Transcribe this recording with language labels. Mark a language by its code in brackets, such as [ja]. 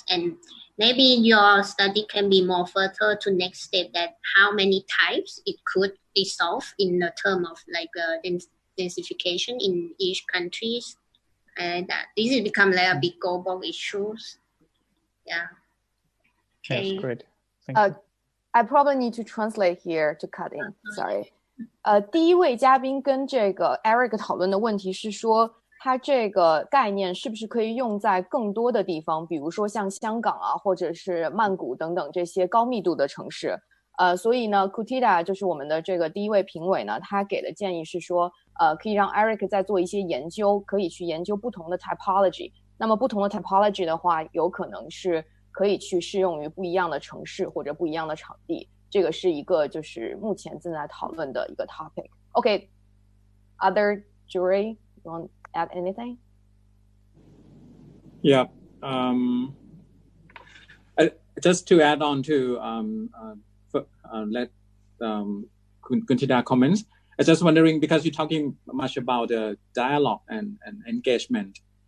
[en] And maybe your study can be more further to next step that how many types it could be solved in the term of like densification in each countries. And that this has become like a big global issues. Yeah. Okay. Yes, great. Thank you. I probably need to translate here to cut in. Sorry. [zh] 第一位嘉宾跟这个 Eric 讨论的问题是说，它这个概念是不是可以用在更多的地方，比如说像香港啊，或者是曼谷等等这些高密度的城市。所以呢 Kutida 就是我们的这个第一位评委呢，他给的建议是说，可以让 Eric 再做一些研究，可以去研究不同的 typology。那么不同的 typology 的话，有可能是可以去适用于不一样的城市或者不一样的场地，这个是一个就是目前正在讨论的一个 topic. [en] Okay, other jury, you want to add anything? Yeah, just to add on to let Kuntida comments. I was just wondering because you're talking much about dialogue and engagement.